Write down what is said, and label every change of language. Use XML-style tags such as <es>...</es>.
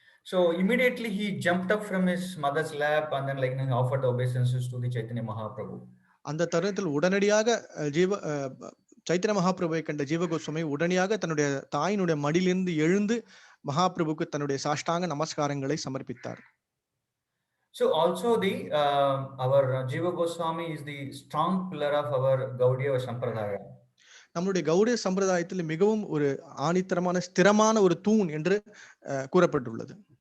<en>So immediately he jumped up from his mother's lap and then offered obeisances to the Chaitanya Mahaprabhu.</en> <ta>அந்த தருணத்தில் உடனடியாக சைத்தன்ய மகாபிரபுவை கண்ட ஜீவ கோஸ்வாமி உடனடியாக தன்னுடைய தாயினுடைய மடியிலிருந்து எழுந்து மகாபிரபுக்கு தன்னுடைய சாஷ்டாங்க நமஸ்காரங்களை சமர்ப்பித்தார்.</ta> <en>So also the our Jiva Goswami is the strong pillar of our Gaudiya Sampradaya.</en> <ta>நம்முடைய கௌடிய சம்பிரதாயத்தில் மிகவும் ஒரு ஆணித்தரமான ஸ்திரமான ஒரு தூண் என்று கூறப்பட்டுள்ளது.</ta>